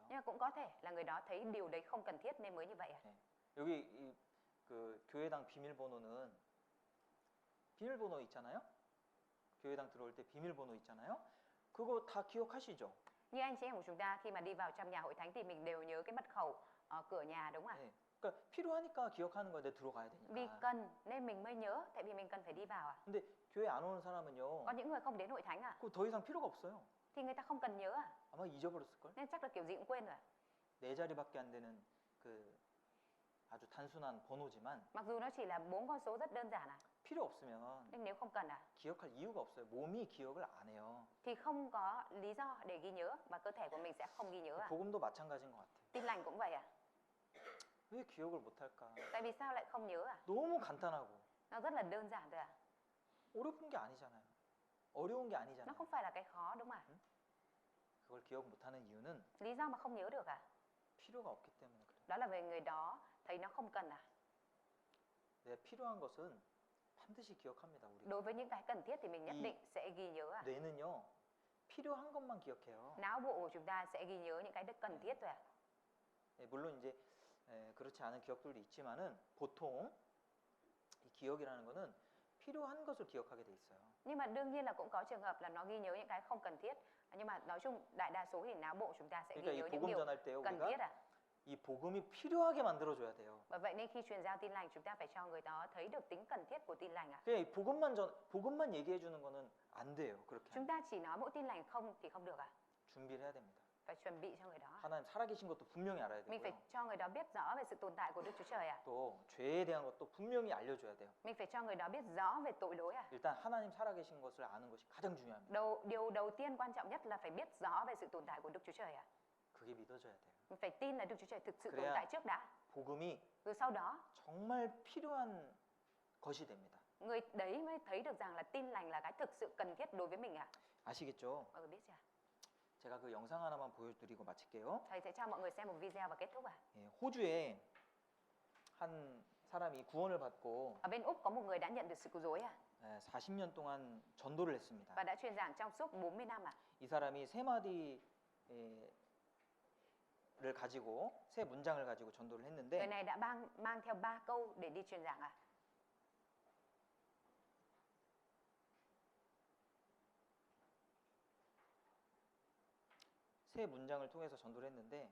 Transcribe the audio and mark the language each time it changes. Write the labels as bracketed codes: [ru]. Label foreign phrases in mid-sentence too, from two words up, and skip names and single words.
[vi] Nhưng mà cũng có thể là người đó thấy điều đấy không cần thiết nên mới như vậy [ko] 여기 그 교회당 비밀번호는 비밀번호 있잖아요. 교회당 들어올 때 비밀번호 있잖아요. 그거 다 기억하시죠? [vi] Như anh chị em của chúng ta khi mà đi vào trong nhà hội thánh thì mình đều nhớ cái mật khẩu cửa nhà đúng không ạ? [ko] 네. 그러니까 필요하니까 기억하는 거야. 내 들어가야 [vi] Vì [ko] 되니까. [vi] cần nên mình mới nhớ tại vì mình cần phải đi vào [ko] 근데 교회 안 오는 사람은요. [vi] Có những người không đến hội thánh [ko] 그거 더 이상 필요가 없어요. [vi] thì người ta không cần nhớ [ko] 아마 잊어버렸을 걸. [vi] Nên chắc là kiểu gì cũng quên rồi [ko] 네 자리밖에 안 되는 그 아주 단순한 번호지만 [vi] Mặc dù nó chỉ là 4 con số rất đơn giản [ko] 필요 없으면 [vi] Nhưng nếu không cần [ko] 기억할 이유가 없어요. 몸이 기억을 안 해요. [vi] thì không có lý do để ghi nhớ và cơ thể của mình sẽ không ghi nhớ [ko] 복음도 마찬가지인 것 같아요. [vi] Tin lành cũng vậy [ko] 왜 기억을 못 할까? [vi] Tại vì sao lại không nhớ [ko] 너무 간단하고 [vi] Nó rất là đơn giản thôi [ko] 어려운 게 아니잖아요. 어려운 게 [vi] Nó [ko] 아니잖아요. [vi] không phải là cái khó đúng không [ko] 그걸 기억 못 하는 이유는 [vi] Lý do mà không nhớ được [ko] 필요가 없기 때문에 그래요. [vi] Đó là vì người đó thấy nó không cần [ko] 필요한 것은 반드시 기억합니다. 우리가. [vi] Đối với những cái cần thiết thì mình nhất Ý. định sẽ ghi nhớ à. [ko] 뇌는요. 필요한 것만 기억해요. [vi] Não bộ của chúng ta sẽ ghi nhớ những cái cần thiết thôi à. [ko] 물론 이제 그렇지 않은 기억들도 있지만은 보통 이 기억이라는 거는 필요한 것을 기억하게 돼 있어요. [vi] Nhưng mà đương nhiên là cũng có trường hợp là nó ghi nhớ những cái không cần thiết. Nhưng mà nói chung đại đa số thì não bộ chúng ta sẽ [ko] 그러니까 [vi] ghi [ko] 이 [vi] nhớ những [ko] 복음 [vi] điều [ko] 전할 때요 [vi] cần thiết [ko] 우리가 [vi] à. [ko] 이 복음이 필요하게 만들어줘야 돼요. [vi] Bởi vậy nên khi truyền giao tin lành chúng ta phải cho người đó thấy được tính cần thiết của tin lành à. [ko] 그냥 이 복음만 얘기해 주는 거는 안 돼요. 그렇게 [vi] Chúng ta chỉ nói mỗi tin lành không thì không được à. [ko] 준비를 해야 됩니다. [vi] Phải chuẩn bị cho người đó. [ko] 하나님 살아계신 것도 분명히 알아야 [vi] Mình phải [ko] 되고요. [vi] cho người đó biết rõ về sự tồn tại của Đức Chúa Trời à. [ko] 또 죄에 대한 것도 분명히 알려줘야 돼요. [vi] Mình phải cho người đó biết rõ về tội lỗi à. [ko] 일단 하나님 살아계신 것을 아는 것이 가장 중요합니다. [vi] Điều đầu tiên quan trọng nhất là phải biết rõ về sự tồn tại của Đức Chúa Trời à. [ko] 그게 믿어져야 돼요. [vi] Mình phải tin là Đức Chúa Trời thực sự tồn [ko] 그래야 [vi] tại trước đã. [ko] 복음이 [vi] Rồi sau đó [ko] 정말 필요한 것이 됩니다. [vi] người đấy mới thấy được rằng là tin lành là cái thực sự cần thiết đối với mình à. [ko] 아시겠죠? [vi] Mọi người biết chưa? [ko] 제가 그 영상 하나만 보여드리고 마칠게요. [vi] Thầy sẽ cho mọi người xem một video và kết thúc à. [ko] 예, 호주에 한 사람이 구원을 받고 [vi] Ở bên Úc có một người đã nhận được sự cứu rỗi à. [ko] 40년 동안 전도를 했습니다. [vi] Và đã truyền giảng trong suốt 40 năm à. [ko] 이 사람이 세 마디를 가지고 세 문장을 가지고 전도를 [vi] Người [ko] 했는데 [vi] này đã mang theo 3 câu để đi truyền giảng à. [ko] 세 문장을 통해서 전도를 했는데